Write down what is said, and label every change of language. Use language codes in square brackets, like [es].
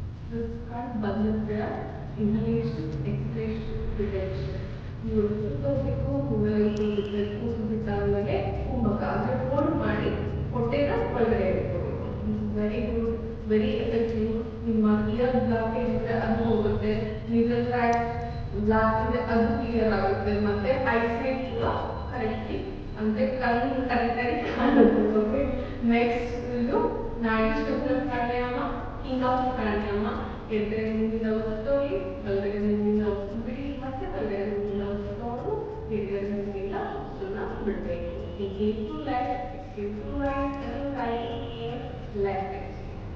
[en] This called Bandhavya, inhalation, exhalation, retention. [kn] ನೀವು ಹೋಗಬೇಕು, ಹೋಗಬೇಕು, ಬಿಟ್ಟಾದ್ಮೇಲೆ ಕುಂಭಕ ಅಂದರೆ ಹೋಲ್ಡ್ ಮಾಡಿ ಹೊಟ್ಟೆನ ಒಳಗಡೆ ಇಟ್ಕೋಬೇಕು. Very good, very effective. ನಿಮ್ಮ ಇಯರ್ ಬ್ಲಾಕೇಜ್ ಇದ್ರೆ ಅದು ಹೋಗುತ್ತೆ, ನೀಸಲ್ ಟ್ರ್ಯಾಕ್ಟ್ ಬ್ಲಾಕ್ ಇದೆ ಅದು ಕ್ಲಿಯರ್ ಆಗುತ್ತೆ, ಮತ್ತೆ ಐಸೈಟ್ ಕೂಡ ಕರೆಕ್ಟ್ಲಿ ಅಂದರೆ ಕಣ್ಣು ಕರೆಕ್ಟಾಗಿ ಕಾಣುತ್ತೆ. ನೆಕ್ಸ್ಟ್ ಇದು ನಾಡಿ ಪ್ರಾಣಾಯಾಮ, ಹಿಂಗಾಸನ ಪ್ರಾಣಾಯಾಮ. ಎಡಗಡೆ ಮೂಗಿಂದ ಉಸಿರು ಬಲಗಡೆ ಮೂಗಿಂದ ಉಸಿರು ಬಿಡಿ, ಮತ್ತೆ ಬಲಗಡೆ ಮೂಗಿಂದ ಉಸಿರು ತಗೊಂಡು ಎಡಗಡೆ ಮೂಗಿಂದ ಉಸಿರನ್ನ ಬಿಡಬೇಕು. [en] Inhale to left, exhale to right, and left exhale.